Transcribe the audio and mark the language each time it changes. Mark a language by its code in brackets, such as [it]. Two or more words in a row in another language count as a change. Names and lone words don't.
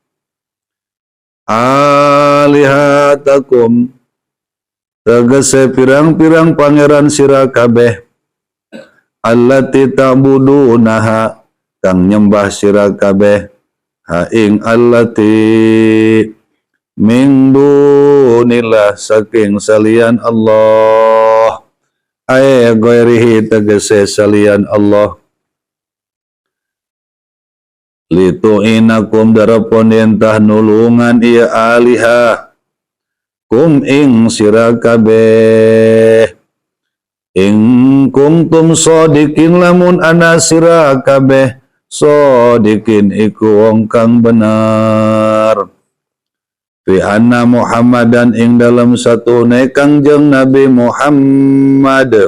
[jv] alihatakum tegese pirang-pirang pangeran sira kabeh [ar] التي تعبدونها [jv] kang nyembah sira kabeh ha ing allati [ar] من دون الله [jv] saking salian Allah [ar] أي غيره [jv] tegese salian Allah litu'inakum darapun yentah nulungan iya [ar] آلهة كم [jv] ing sira kabeh ing [ar] كنتم صادقين [jv] lamun ana sira kabeh shodikin iku wong kang bener [ar] في أن محمدا [jv] ing dalam satune Kangjeng Nabi Muhammad